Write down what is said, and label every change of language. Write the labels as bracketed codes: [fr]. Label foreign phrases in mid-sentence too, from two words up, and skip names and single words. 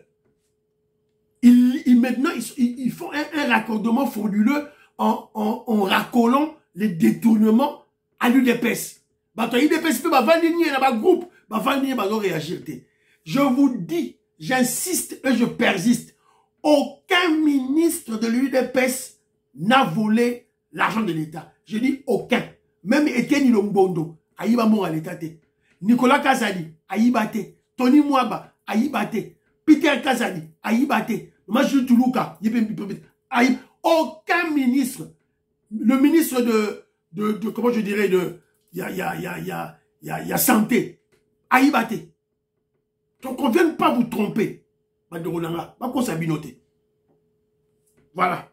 [fr] Maintenant, ils font un raccordement frauduleux en raccolant les détournements à l'UDPS. Je vous dis, j'insiste et je persiste, aucun ministre de l'UDPS n'a volé l'argent de l'État. Je dis aucun. Même Etienne Lombondo, Aïba Moraleta, Nicolas Kazali, Aïbate, Tony Mwaba, Aïbate, Peter Kazali, Aïbate, Majou Toulouka, aucun ministre, le ministre de comment je dirais, il y a santé. Aïbate. Donc on ne vient pas vous tromper. Voilà.